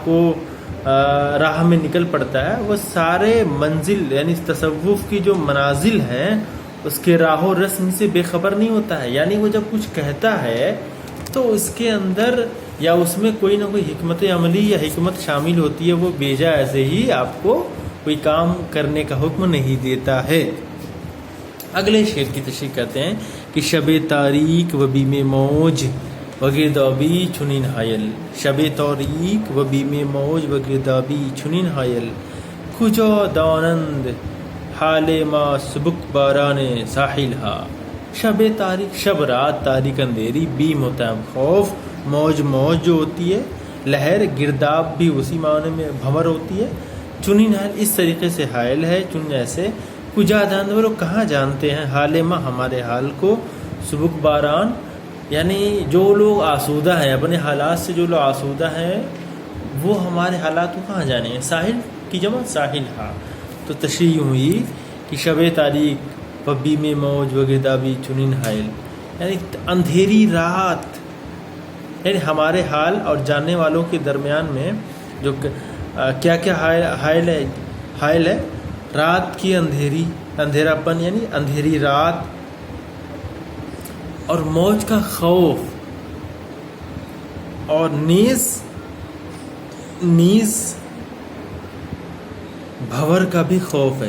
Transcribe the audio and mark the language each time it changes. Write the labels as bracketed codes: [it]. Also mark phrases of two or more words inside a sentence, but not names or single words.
[ur] راہ میں نکل پڑتا ہے، وہ سارے منزل یعنی تصوف کی جو منازل ہیں اس کے راہ و رسم سے بے خبر نہیں ہوتا ہے، یعنی وہ جب کچھ کہتا ہے تو اس کے اندر یا اس میں کوئی نہ کوئی حکمت عملی یا حکمت شامل ہوتی ہے، وہ بیجا ایسے ہی آپ کو کوئی کام کرنے کا حکم نہیں دیتا ہے۔ اگلے شعر کی تشریح کرتے ہیں کہ [fa] شب تاریک و بیم موج و گردابی چنین حائل، شب تاریک و بیم موج و گردابی چنین حائل، کجا دانند حال ما سبک باران ساحل ہا۔ شب تاریک، [ur] شب رات، تاریک اندھیری، بیم ہوتا ہے خوف، موج جو ہوتی ہے لہر، گرداب بھی اسی معنی میں بھنور ہوتی ہے، [fa] چنین حائل [ur] اس طریقے سے حائل ہے، چن ایسے، [fa] کجا دانند [ur] وہ لوگ کہاں جانتے ہیں، [fa] حال ما [ur] ہمارے حال کو، [fa] سبک باران [ur] یعنی جو لوگ آسودہ ہیں، اپنے حالات سے جو لوگ آسودہ ہیں وہ ہمارے حالات کو کہاں جانے ہیں، ساحل کی جمع [fa] ساحل ہا۔ [ur] تو تشریح ہوئی کہ [fa] شب تاریک و بیم موج و گردابی چنین حائل، [ur] یعنی اندھیری رات، یعنی ہمارے حال اور جاننے والوں کے درمیان میں جو کیا حائل ہے، رات کی اندھیرا پن یعنی اندھیری رات، اور موج کا خوف، اور نیز بھور کا بھی خوف ہے.